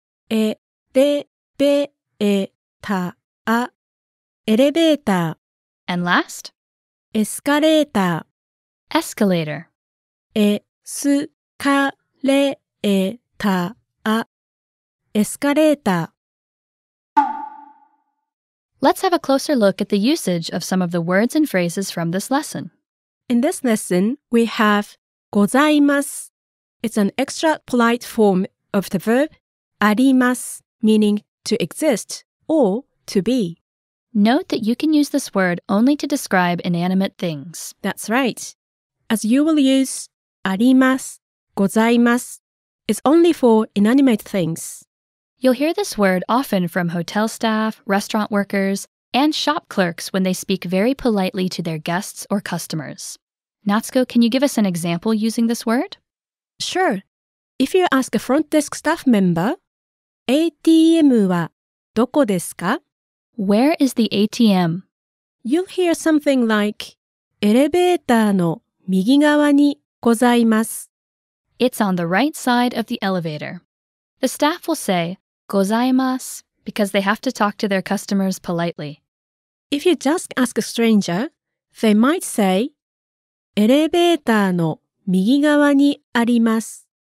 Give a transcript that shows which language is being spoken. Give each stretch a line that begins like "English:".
Japanese: ー、エレベーター、エレベータ
English: And last
Japanese: ー、エスカレータ
English: escalator.
Japanese: ー、エスカレーター、エスカレータ
English: Let's have a closer look at the usage of some of the words and phrases from this lesson. In this lesson, we have ございます。 It's an extra polite form of the verb あります meaning to exist or to be. Note that you can use this word only to describe inanimate things. That's right. As you will use あります、ございます is only for inanimate things. You'll hear this word often from hotel staff, restaurant workers, and shop clerks when they speak very politely to their guests or customers. Natsuko, can you give us an example using this word? Sure.
Japanese: If you ask a front desk staff member, ATM はどこですか?
English: Where is the ATM? You'll hear something like
Japanese: エレベーターの右側にございます。
English: It's on the right side of the elevator. The staff will say ございます because they have to talk to their customers politely. If you just ask a stranger, they might say
Japanese: エレベーターの右側にあります。